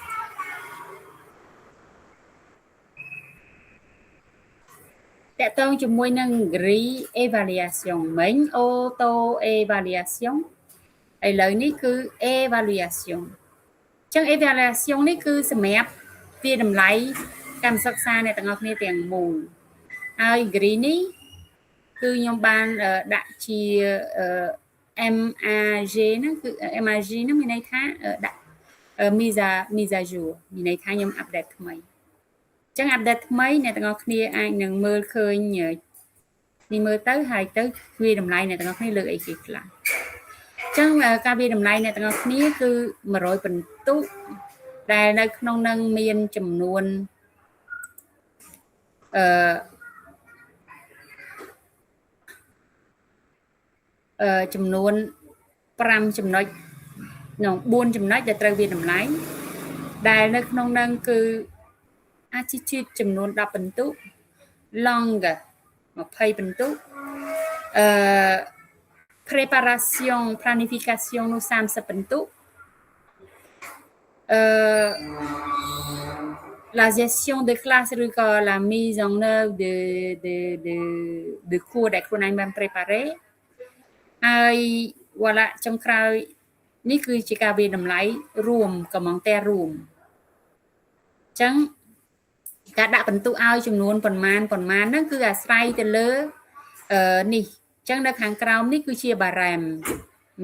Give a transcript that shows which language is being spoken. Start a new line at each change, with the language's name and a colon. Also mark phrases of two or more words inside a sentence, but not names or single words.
Khmer: តកតងជាមួយនឹង re-evaluation មិញ
English: auto evaluation
Khmer: ឥឡូវនេះគឺ evaluation អញ្ចឹង evaluation នេះគឺសម្រាប់វាតម្លៃកម្មសិក្សាអ្នកទាំងអស់គ្នាទាំងមូលហើយ green នេះគឺខ្ញុំបានដាក់ជា MAG ហ្នឹងគឺ MAG ហ្នឹងមានន័យថាដាក់
French: mise à jour
Khmer: មានន័យថាខ្ញុំអាប់ដេតថ្មីអញ្ចឹងអាប់ដេតថ្មីអ្នកទាំងអស់គ្នាអាចនឹងមើលឃើញនេះមើលទៅហើយទៅវាតម្លៃអ្នកទាំងអស់គ្នាលើកអីគេខ្លះអញ្ចឹងការវាតម្លៃអ្នកទាំងអស់គ្នាគឺ100ពិន្ទុដែលនៅក្នុងនឹងមានចំនួន ចំនួន5ចំណុច4ចំណុចដែលត្រូវវាតម្លៃដែលនៅក្នុងនឹងគឺ attitude ចំនួន10ពិន្ទុ langue 20ពិន្ទុ
French: préparation planification
Khmer: នោះ30ពិន្ទុ
French: la gestion de classe ឬក៏ la mise en œuvre de cours
Khmer: ដែលខ្លួនឯងបាន
French: préparé ហើយ voilà
Khmer: ចុងក្រោយនេះគឺជាការវាតម្លៃរួមកំងតែរួមអញ្ចឹងការដាក់ពិន្ទុឲ្យចំនួនប៉ុន្មានហ្នឹងគឺអាស្រ័យទៅលើនេះអញ្ចឹងនៅខាងក្រោមនេះគឺជាបារ៉ាមមិនមែ